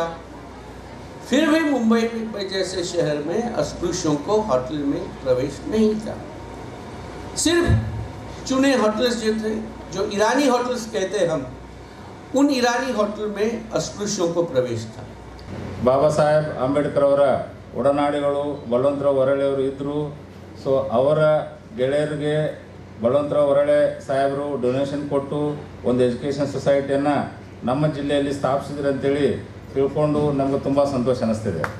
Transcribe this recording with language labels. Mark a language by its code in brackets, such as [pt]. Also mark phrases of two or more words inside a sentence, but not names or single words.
[hi] फिर भी मुंबई जैसे शहर में अस्पृश्यों को होटल में प्रवेश नहीं था। सिर्फ चुने होटल्स जो थे, जो ईरानी होटल्स कहते हैं हम, उन ईरानी होटल में अस्पृश्यों को प्रवेश था। [kn] ಬಾಬಾ ಸಾಹೇಬ್ ಅಂಬೇಡ್ಕರ್ ಅವರ ಒಡನಾಡಿಗಳು ಬಲವಂತರಾವ್ ಹೊರಳೆಯವರು ಇದ್ದರು. ಸೊ ಅವರ ಗೆಳೆಯರಿಗೆ ಬಲವಂತರಾವ್ ಹೊರಳೆ ಸಾಹೇಬರು ಡೊನೇಷನ್ ಕೊಟ್ಟು ಒಂದು [en] education societyಯನ್ನು [kn] ನಮ್ಮ ಜಿಲ್ಲೆಯಲ್ಲಿ ಸ್ಥಾಪಿಸಿದ್ರು ಅಂತೇಳಿ ತಿಳ್ಕೊಂಡು ನಮಗೆ ತುಂಬ ಸಂತೋಷ ಅನ್ನಿಸ್ತಿದೆ.